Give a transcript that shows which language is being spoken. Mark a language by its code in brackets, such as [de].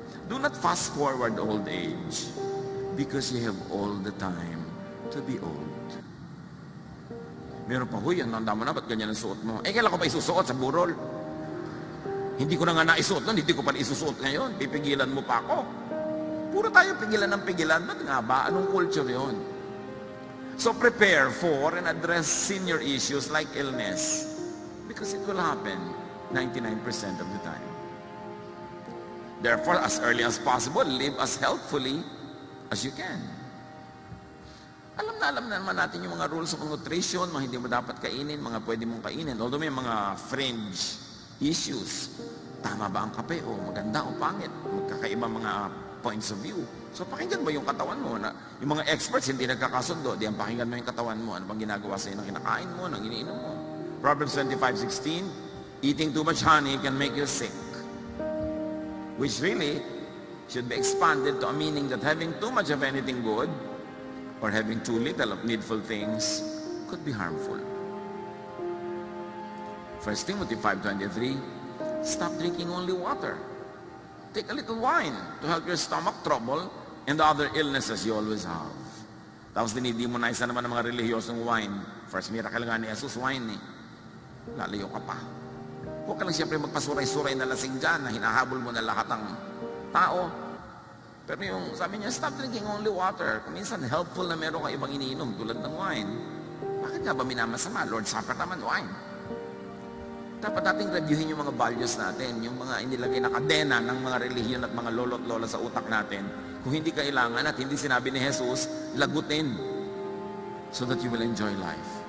[en] Do not fast forward old age because you have all the time to be old. [tl] Meron pa, huy, ang tanda mo na, ba't ganyan ang suot mo? Kailan ko pa isusuot sa burol? Hindi ko na nga naisuot nun, hindi ko pa isusuot ngayon. Pipigilan mo pa ako. Puro tayo pigilan ng pigilan. Ba't nga ba? Anong culture yon? [en] So prepare for and address senior issues like illness because it will happen 99% of the time. Therefore, as early as possible, live as healthfully as you can. [tl] Alam na naman natin yung mga [en] rules of nutrition, [tl] mga hindi mo dapat kainin, mga pwede mong kainin. Although may mga [en] fringe issues. [tl] Tama ba ang kape? O maganda o pangit? Magkakaiba mga [en] points of view. [tl] So pakinggan mo yung katawan mo. Yung mga experts hindi nagkakasundo. Di ang pakinggan mo yung katawan mo. Ano bang ginagawa sa'yo ng kinakain mo, ng iniinom mo? [en] Proverbs 25:16, eating too much honey can make you sick. Which really should be expanded to a meaning that having too much of anything good or having too little of needful things could be harmful. 1 Timothy 5:23, stop drinking only water. Take a little wine to help your stomach trouble and the other illnesses you always have. [tl] Tapos dinidemonize na naman ng mga relihiyosong wine. [en] First miracle [tl] nga ni Jesus, wine eh. Lalayo ka pa. Huwag ka lang siyempre magpasuray-suray na lasing dyan na hinahabol mo na lahat ng tao. Pero yung sabi niya, [en] stop drinking only water. [tl] Kung minsan helpful na meron ka ibang iniinom tulad ng wine. Bakit nga ba minamasama? Lord's Supper naman, wine. Dapat nating reviewin yung mga values natin, yung mga inilagay na kadena ng mga relihiyon at mga lolo't lola sa utak natin. Kung hindi kailangan at hindi sinabi ni Jesus, lagutin [en] so that you will enjoy life.